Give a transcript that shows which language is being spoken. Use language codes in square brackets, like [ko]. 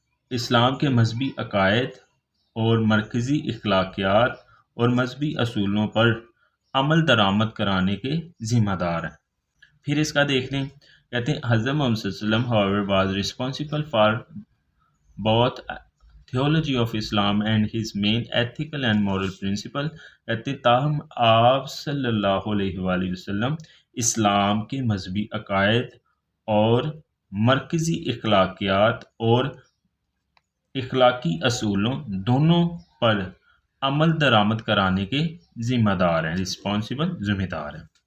[ur] اسلام کے مذہبی عقائد اور مرکزی اخلاقیات اور مذہبی اصولوں پر عمل درآمد کرانے کے ذمہ دار ہیں۔ پھر اس کا دیکھ لیں، کہتے ہیں حضرت محمد صلی اللہ علیہ وسلم [en] however was responsible for both theology of Islam and his main ethical and moral principle. [ur] کہتے ہیں تاہم آپ صلی اللہ علیہ وآلہ وسلم اسلام کے مذہبی عقائد اور مرکزی اخلاقیات اور اخلاقی اصولوں دونوں پر عمل درآمد کرانے کے ذمہ دار ہیں، رسپانسبل، ذمہ دار ہیں۔